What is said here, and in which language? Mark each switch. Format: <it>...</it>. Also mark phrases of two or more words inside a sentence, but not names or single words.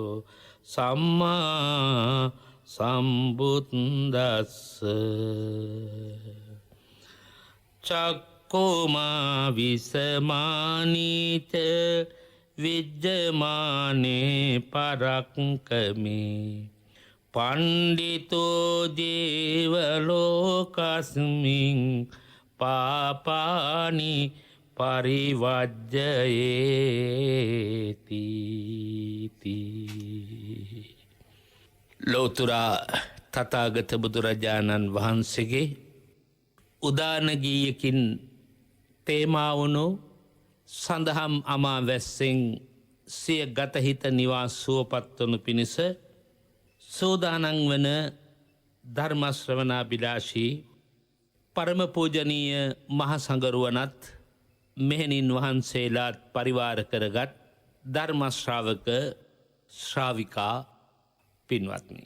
<pi>සම්මා සම්බුද්දස්ස චක්කුමා විසමානීත විජ්ජමානේ පරක්කමේ පණ්ඩිතෝ දේවලෝකස්මින් පාපානි පරිවජ්ජයේති.</pi> <si>ලෝතුරා තථාගත බුදුරජාණන් වහන්සේගේ උදාන ගීයකින් තේමා වුණු සඳහම් අමාවැස්සෙන් සිය ගතහිත නිවා සුවපත් වනු පිණිස සෝදානං වන ධර්මශ්‍රවණාභිලාෂී පරම පූජනීය මහසඟරුවනත් මෙහෙණින් වහන්සේලාත් පරිවාර කරගත් ධර්මශ්‍රාවක ශ්‍රාවිකා පින්වත්නි.</si>